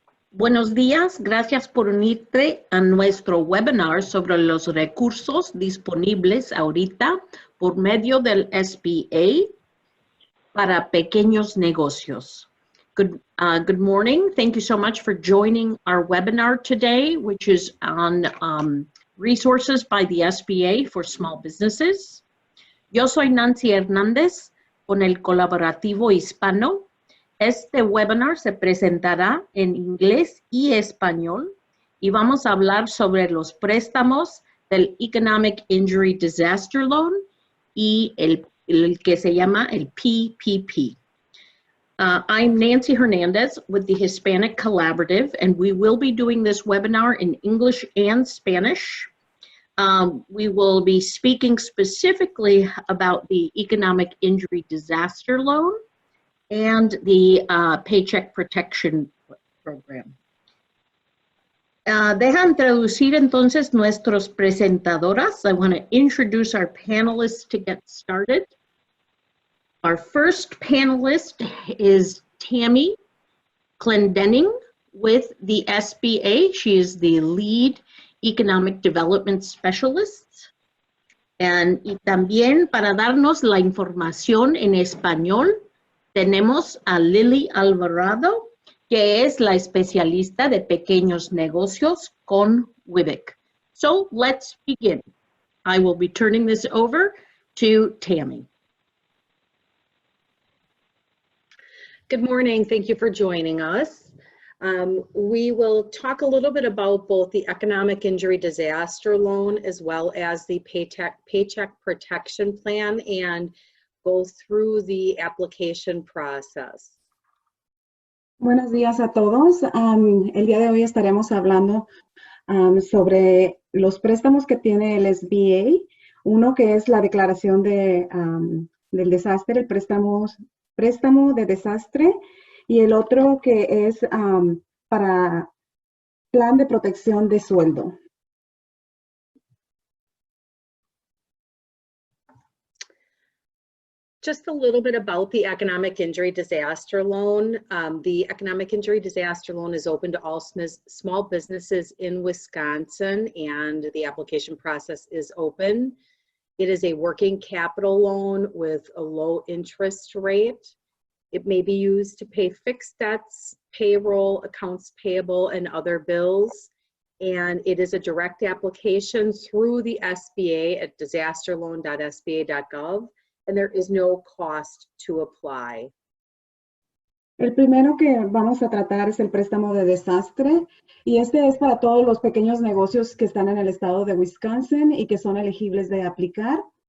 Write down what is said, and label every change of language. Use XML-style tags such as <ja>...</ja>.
<es>Buenos días, gracias por unirte a nuestro webinar sobre los recursos disponibles ahorita por medio del SBA para pequeños negocios.</es> <en>Good morning. Thank you so much for joining our webinar today, which is on resources by the SBA for small businesses.</en> <es>Yo soy Nancy Hernández con el colaborativo hispano. Este webinar se presentará en inglés y español y vamos a hablar sobre los préstamos del Economic Injury Disaster Loan y el que se llama el PPP.</es> <en>I'm Nancy Hernandez with the Hispanic Collaborative, and we will be doing this webinar in English and Spanish. We will be speaking specifically about the Economic Injury Disaster Loan and the Paycheck Protection Program.</en> <es>Deja introducir entonces nuestros presentadoras.</es> <en>I want to introduce our panelists to get started. Our first panelist is Tammie Clendenning with the SBA. She is the lead Economic Development Specialist.</en> <es>Y también para darnos la información en español, tenemos a Lily Alvarado, que es la especialista de Pequeños Negocios con WWBIC.</es> <en>So let's begin. I will be turning this over to Tammie. Good morning. Thank you for joining us. We will talk a little bit about both the Economic Injury Disaster Loan as well as the Paycheck Protection Plan and go through the application process.</en> <es>Buenos días a todos. El día de hoy estaremos hablando sobre los préstamos que tiene el SBA. Uno que es la declaración del desastre, el préstamo de desastre, y el otro que es para plan de protección de sueldo.</es> <en>Just a little bit about the Economic Injury Disaster Loan. The Economic Injury Disaster Loan is open to all small businesses in Wisconsin, and the application process is open. It is a working capital loan with a low interest rate. It may be used to pay fixed debts, payroll, accounts payable, and other bills. And it is a direct application through the SBA at disasterloan.sba.gov. And there is no cost to apply.</en> <es>El primero que vamos a tratar es el préstamo de desastre, y este es para todos los pequeños negocios que están en el estado de Wisconsin y que son elegibles de aplicar.</es>